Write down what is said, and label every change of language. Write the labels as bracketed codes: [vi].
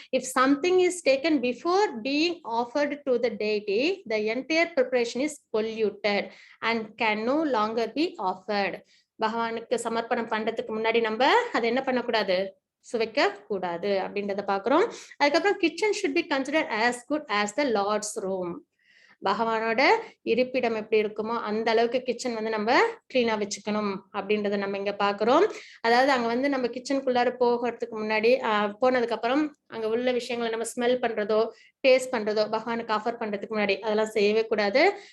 [en] If something is taken before being offered to the deity, the entire preparation is polluted and can no longer be offered. [ta] பகவானுக்கு சமர்ப்பணம் பண்றதுக்கு முன்னாடி நம்ம அதை என்ன பண்ணக்கூடாது, சுவைக்க கூடாது அப்படின்றத பாக்குறோம். அதுக்கப்புறம் [en] Kitchen should be considered as good as the Lord's room. [ta] பகவானோட இருப்பிடம் எப்படி இருக்குமோ அந்த அளவுக்கு கிச்சன் வந்து நம்ம கிளீனா வச்சுக்கணும் அப்படின்றத நம்ம இங்க பாக்குறோம். அதாவது அங்க வந்து நம்ம கிச்சனுக்குள்ளார போகிறதுக்கு முன்னாடி போனதுக்கு அப்புறம் அங்க உள்ள விஷயங்களை நம்ம ஸ்மெல் பண்றதோ டேஸ்ட் பண்றதோ பகவானுக்கு ஆஃபர் பண்றதுக்கு முன்னாடி அதெல்லாம் செய்யவே கூடாது.